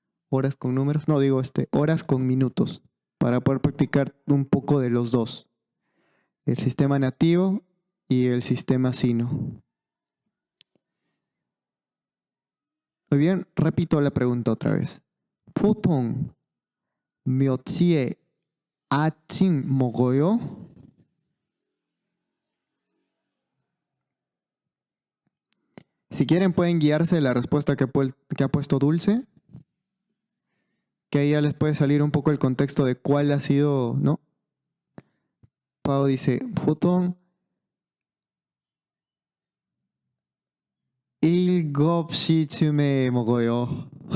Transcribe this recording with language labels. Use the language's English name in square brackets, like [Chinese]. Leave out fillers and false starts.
[Spanish] Horas con números, no digo horas con minutos, para poder practicar un poco de los dos. El sistema nativo y el sistema sino. Muy bien, repito la pregunta otra vez. [Korean] 보통 몇 시에 아침 먹어요? [Spanish] Si quieren pueden guiarse de la respuesta que ha puesto Dulce, que ahí ya les puede salir un poco el contexto de cuál ha sido, ¿no? Pau dice, [Korean] 보통 7시쯤에 먹어요.